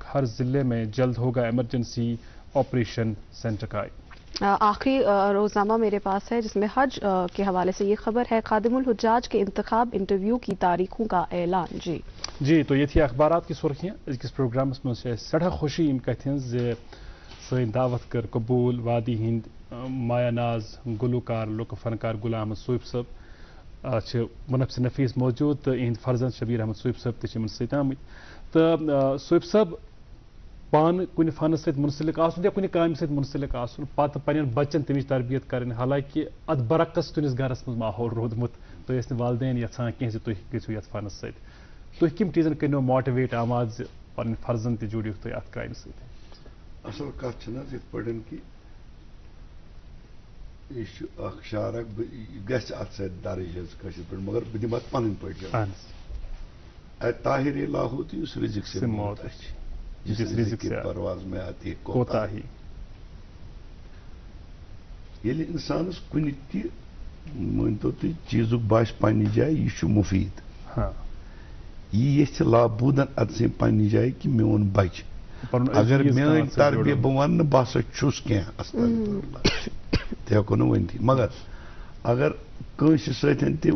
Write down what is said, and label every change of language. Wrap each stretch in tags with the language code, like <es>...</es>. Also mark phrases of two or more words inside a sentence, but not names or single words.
<ur>ہر ضلع میں جلد ہوگا ایمرجنسی آپریشن سینٹر قائم. آخری روزنامہ میرے پاس ہے جس میں حج کے حوالے سے یہ خبر ہے: خادم الحجاج کے انتخاب انٹرویو کی تاریخوں کا اعلان. جی تو یہ تھی اخبارات کی سرخیاں. اس پروگرام میں</ur> <ks>سٹھا خوشی ام کتن سن دعوت کر قبول وادی ہند مایا ناز گلوکار لوک فنکار غلام احمد صوفی صاحب منفس نفیس موجود تو اہند فرزند شبیر احمد صوفی صاحب تم ست آمت. تو صوفی صاحب پان کن فنس ست منسلک آسن یا کن کام ست منسلک آسن پتہ پنن بچن تمچ تربیت کریں. حالانکہ ات برعکس تہندس گھرس مز ماحول رودمت تھی ٲسۍ نہٕ والدین یژھان کینٛہہ زِ تُہۍ گٔژھِو یتھ فنس سۭتۍ. تُہۍ کم چیزن کٔرنو ماٹویٹ آماد زِ پنٕنۍ فرزن تہِ جوڑیوکھ تُہۍ اتھ کامہِ سۭتۍ. اصل کتھ چھِ نہ یتھ پٲٹھۍ کہِ یہِ چھُ اکھ شعر اکھ گژھِ اتھ سۭتۍ درٕج حظ کٲشِر پٲٹھۍ مگر بہٕ دِمہٕ اتھ پنٕنۍ پٲٹھۍ</ks> <ur>اے طاہر لاہوت یُس رزق سے موت اچھِ جس رزق کی پرواز میں آتی ہے کوتاہی.</ur> <ks>ییٚلہِ اِنسانس کُنہِ تہِ مٲنتو تُہۍ چیٖزُک باسہِ پننہِ جایہِ یہِ چھُ مُفیٖد یہِ یژھِ لابوٗدن اتسٕے پننہِ جایہِ کہِ میون بچہِ اگر میٲنۍ تربیت بہٕ ونہٕ نہٕ بہٕ ہسا چھُس کینٛہہ</ks> <ar>استغفر اللہ</ar> <ks>تہِ ہٮ۪کو نہٕ ؤنتھٕے مگر اگر کنس ستن تہ</ks>